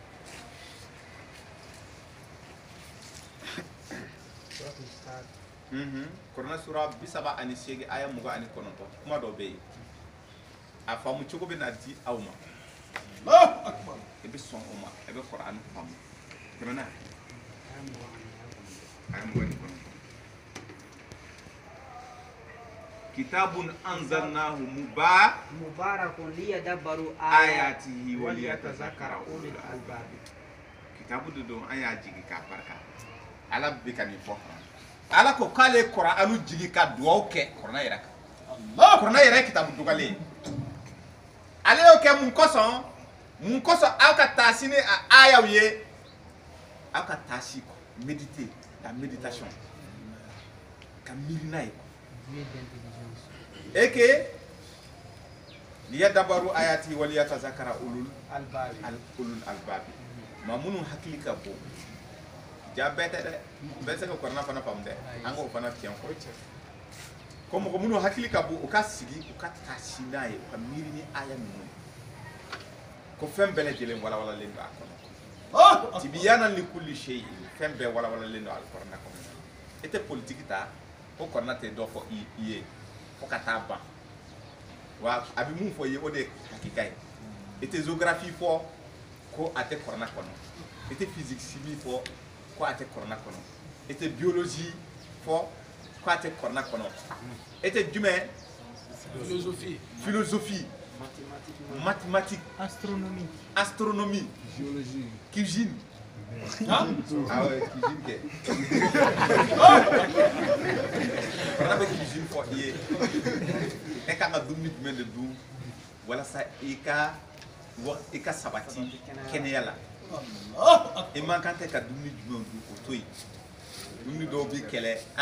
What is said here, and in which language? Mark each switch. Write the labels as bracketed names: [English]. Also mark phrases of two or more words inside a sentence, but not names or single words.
[Bambara] kuranna sura 38 aya 29 kuma dɔ bɛ yen a faamu cogo bɛ na di aw ma i bɛ sɔn o ma i bɛ kuranna faamu tɛmɛ n'a ye aya 29 [Arabic] كتاب أنزلناه مبارك liyadabbaru آياته وليتذكر أولو الألباب [Bambara] kitabu de don an y'a jigi k'a barika ala bɛ ka nin fɔ ala ko k'ale kuranu jigi ka dugawu kɛ kuranna yɛrɛ kan kuranna yɛrɛ ye kitabu dugalen ale y'o kɛ mun kosɔn aw ka taasi ni a ayaw ye aw ka taasi méditer [French] la méditation [Bambara] ka miiri n'a ye [French] et que [Arabic] ليدبروا آيات وليتذكر أولو الألباب [Bambara] ma minnu hakili ka bon ja bɛɛ tɛ dɛ bɛɛ se ka kuranna fana faamu dɛ an k'o fana tiɲɛ fɔ ko mɔgɔ minnu hakili ka bon u ka sigi u ka taasi n'a ye u ka miiri ni aya ninnu ko fɛn bɛɛ lajɛlen walawalalen don a kɔnɔ [Arabic] تبيانا لكل شيء [Bambara] fɛn bɛɛ walawalalen don a kuranna kɔnɔ i tɛ politique ta ko kuranna tɛ dɔ fɔ i ye fo ka taa ban wa a bɛ mun fɔ i ye o de ye hakika ye i tɛ géographie fɔ ko a tɛ kuranna kɔnɔ i tɛ [French] physique chimie [Bambara] fɔ ko a tɛ kuranna kɔnɔ i tɛ biologie fɔ ko a tɛ kuranna kɔnɔ i tɛ jumɛn [French] philosophie mathématique astronomie cuisine ah ouais cuisine [Bambara] kɛ kuranna bɛ cuisine fɔ i ye e kan ka dumuni jumɛn de dun walasa i ka sabati kɛnɛya la i man kan tɛ ka dumuni jumɛn dun o to yen dumuni dɔw bɛ kɛlɛ